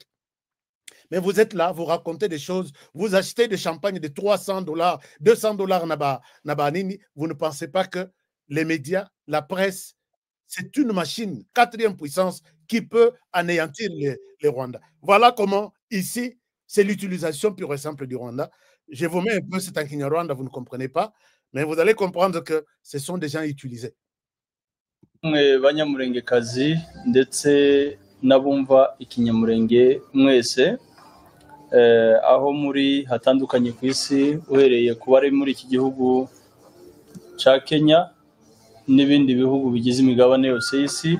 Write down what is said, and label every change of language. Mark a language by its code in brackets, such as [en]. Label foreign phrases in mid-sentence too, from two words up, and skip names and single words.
[fr] Mais vous êtes là, vous racontez des choses, vous achetez des champagnes de $300, $200, vous ne pensez pas que les médias, la presse, c'est une machine, 4e puissance, qui peut anéantir les Rwandais. Voilà comment, ici, c'est l'utilisation pure et simple du Rwanda. Je vous mets un peu cet Kinyarwanda, vous ne comprenez pas, mais vous allez comprendre que ce sont des gens utilisés. [rw] Banyamurengekazi ndetse n'abumva ikinyamurenge mwese aho muri hatandukanye ku isi uhereye ku bari muri iki gihugu ca Kenya n'ibindi bihugu bigize imigabane yose y'isi.